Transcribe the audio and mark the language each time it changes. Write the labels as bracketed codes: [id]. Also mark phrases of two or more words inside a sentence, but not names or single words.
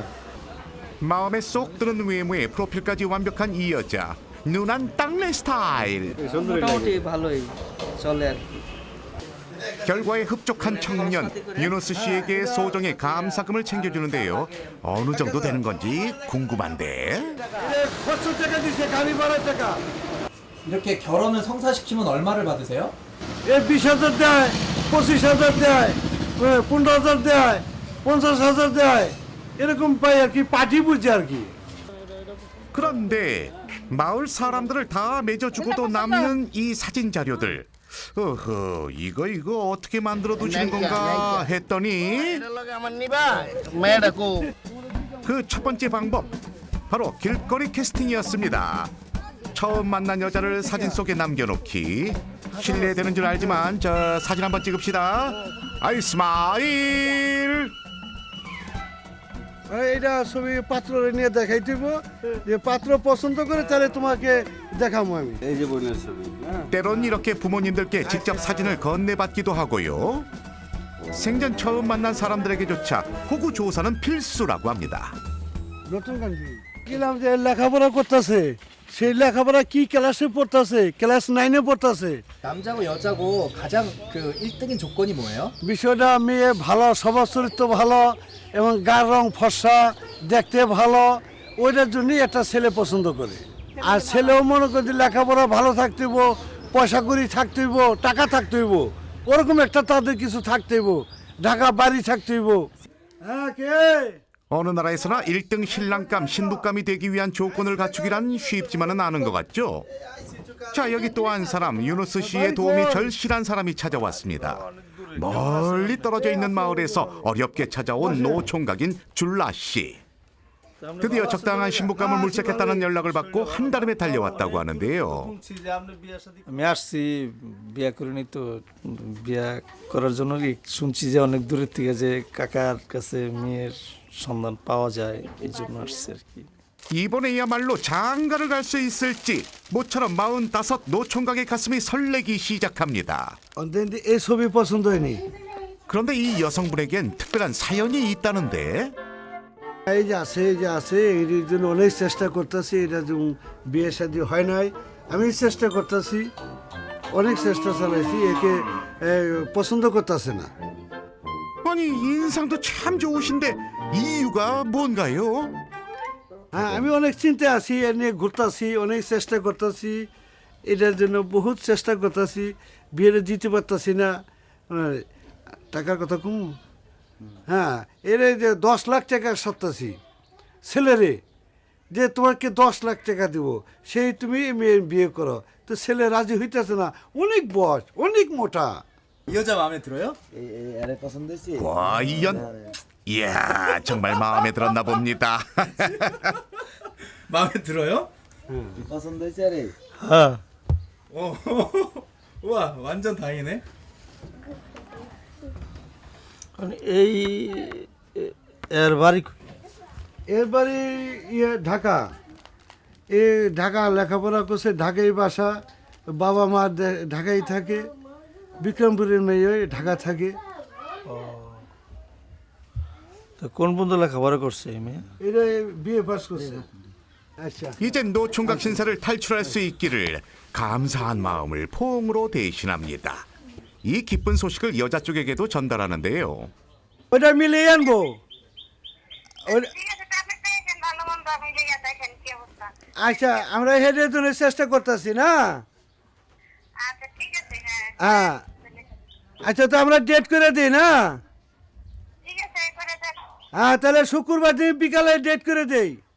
[ko] 마음에 쏙 드는 외모에 프로필까지 완벽한 이 여자. 누난 땅내 스타일. [bn] মোটামুটি ভালোই চলে আর কি [ko] 결과에 흡족한 청년 유누스 씨에게 소정의 감사금을 챙겨주는데요. 어느 정도 되는 건지 궁금한데. [bn] কত টাকা দিছে গাড়ি ভাড়া টাকা [ko] 이렇게 결혼을 성사시키면 얼마를 받으세요? [bn] এ 20,000 দেয় 25,000 দেয় 15,000 দেয় 50,000 দেয় এরকম পাই আর কি পার্টি বুঝে আর কি [ko] 그런데 마을 사람들을 다 맺어주고도 남는 이 사진 자료들. 어허 이거 어떻게 만들어 두시는 건가 했더니 [bn] আমার নিবা মেয়েটা কো [ko] 그 첫 번째 방법 바로 길거리 캐스팅이었습니다. 처음 만난 여자를 사진 속에 남겨놓기. 실례되는 줄 알지만 저 사진 한번 찍읍시다. 아이 스마일. [bn] এইটা ছবি পাত্র নিয়ে দেখাই দিব যে পাত্র পছন্দ করে তাহলে তোমাকে দেখাবো আমি [ko] 때론 이렇게 부모님들께 직접 사진을 건네받기도 하고요. 생전 처음 만난 사람들에게조차 호구 조사는 필수라고 합니다. [bn] নতুন গান গেলাম যে লেখাপড়া করতেছে, সেই লেখাপড়া কি ক্লাসে পড়তেছে? ক্লাস 9-এ পড়তেছে। [ko] 남자고 여자고 가장 그 1등인 조건이 뭐예요? [bn] বিষয়টা মেয়ে ভালো, স্বভাব চরিত্র ভালো এবং গার রং ফর্সা, দেখতে ভালো, ওইটার জন্যই একটা ছেলে পছন্দ করে। আর ছেলেও মনে করে লেখাপড়া ভালো থাকতে হইব, পয়সা করি থাকতে হইব, টাকা থাকতে হইব, ওরকম একটা তাদের কিছু থাকতে হইব, ঢাকা বাড়ি থাকতে হইব। হ্যাঁ কে? [ko] 어느 나라에서나 1등 신랑감, 신부감이 되기 위한 조건을 갖추기란 쉽지만은 않은 것 같죠. 자, 여기 또 한 사람, 유누스 씨의 도움이 절실한 사람이 찾아왔습니다. 멀리 떨어져 있는 마을에서 어렵게 찾아온 노총각인 줄라 씨. 드디어 적당한 신부감을 물색했다는 연락을 받고 한달음에 달려왔다고 하는데요. [bn] আমি আসছি বিয়া করিনি তো, বিয়া করার জন্য শুনছি যে অনেক দূরের থেকে যে কাকার কাছে মেয়ের সন্ধান পাওয়া যায়, এই জন্য আসছে আর কি। [ko] 이번에야말로 장가를 갈 수 있을지 모처럼 45 노총각의 가슴이 설레기 시작합니다. [bn] অন্তত এই ছবি পছন্দ হয়নি। [ko] 그런데 이 여성분에겐 특별한 사연이 있다는데. [bn] এই যে আছে এর জন্য অনেক চেষ্টা করতেছি, এটা যেমন বিয়ে শাদী হয় নাই, আমি চেষ্টা করতেছি, অনেক চেষ্টা চালাইছি, একে পছন্দ করতেছে না। [ko] 아니 인상도 참 좋으신데 이유가 뭔가요? [bn] হ্যাঁ, আমি অনেক চিন্তা আছি, এ নিয়ে ঘুরতেছি, অনেক চেষ্টা করতেছি, এটার জন্য বহুত চেষ্টা করতেছি, বিয়েটা দিতে পারতেছি না। টাকার কথা কম, হ্যাঁ, এর যে 10 লাখ টাকা সত্তাছি ছেলেরে, যে তোমাকে 10 লাখ টাকা দিব, সেই তুমি মেয়ে বিয়ে করো, তো ছেলে রাজি হইতেছে না, অনেক বয়স, অনেক মোটা। [ko] 이 여자 마음에 들어요? 과연? 이야 정말 마음에 들었나 봅니다. 마음에 들어요? [bn] হ্যাঁ, [ko] 어. 우와, 완전 다행이네. [bn] এই এর বাড়ি এর বাড়ি ঢাকা। এ ঢাকা লেখাপড়া করছে, ঢাকাই বাসা, বাবা মা ঢাকায় থাকে, বিক্রমপুরের মেয়ে ঢাকা থাকে। তো কোন পর্যন্ত লেখাপড়া করছে এই মেয়ে? এরা বিয়ে পাস করছে। আচ্ছা, [ko] 이젠 노총각 신사를 탈출할 수 있기를 감사한 마음을 포옹으로 대신합니다. 이 기쁜 소식을 여자 쪽에게도 전달하는데요. [bn] ওটা মিলিয়ে আনবো। আচ্ছা, আমরা হেডে জন্য চেষ্টা করতেছি না। হ্যাঁ, আচ্ছা, তো আমরা ডেট করে দিই না। হ্যাঁ, তাহলে শুক্রবার দিন বিকালে ডেট করে দেই।